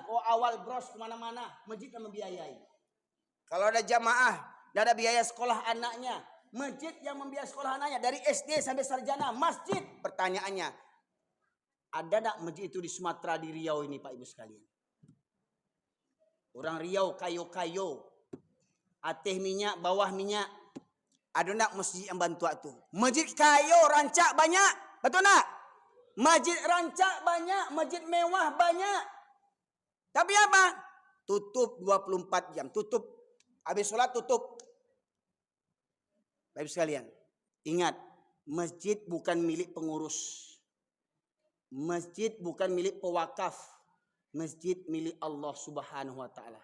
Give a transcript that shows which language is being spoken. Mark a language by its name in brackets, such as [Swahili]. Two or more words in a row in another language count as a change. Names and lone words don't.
[Indonesian] Oh awal bros kemana-mana, masjid yang membiayai. Kalau ada jamaah, tidak ada biaya sekolah anaknya, masjid yang membiayai sekolah anaknya dari SD sampai sarjana, masjid. Pertanyaannya, ada tak masjid itu di Sumatera, di Riau ini Pak Ibu sekalian? [Minangkabau] Orang Riau kayo-kayo, ateh minyak, bawah minyak. Ada nak masjid yang bantu itu? Masjid kayo, rancak banyak, betul nak? Masjid rancak banyak, masjid mewah banyak. [Indonesian] Tapi apa? Tutup 24 jam, tutup. Habis sholat tutup. Baik sekalian, ingat, masjid bukan milik pengurus. Masjid bukan milik pewakaf. Masjid milik Allah [Arabic] سبحانه وتعالى.